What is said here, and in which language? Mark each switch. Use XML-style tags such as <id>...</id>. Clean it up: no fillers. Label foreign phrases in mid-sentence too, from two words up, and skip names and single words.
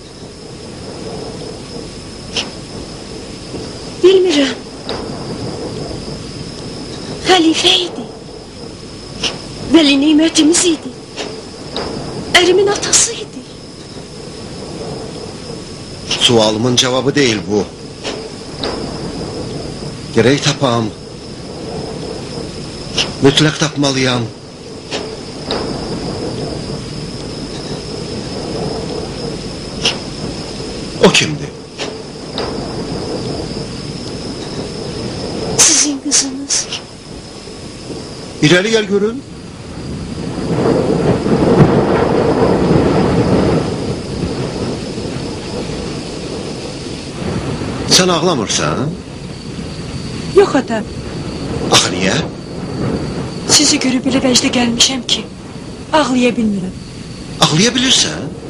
<az>Bilmirəm. Xəlifə idi. Vəli nimətimiz idi. Ərimin atası idi.</az> <tr>Sualımın cevabı değil bu.</tr> <az>Gerek tapam. Mütləq tapmalıyam. O kimdi?</az> <tr>Sizin kızınız. İleri gel görün. Sen ağlamırsan? Yok ata.</tr> <az>Axı niye? Sizi görüp elə vəcdə gəlmişəm ki, ağlaya bilmirəm.</az> <tr>Ağlayabilirsən?</tr>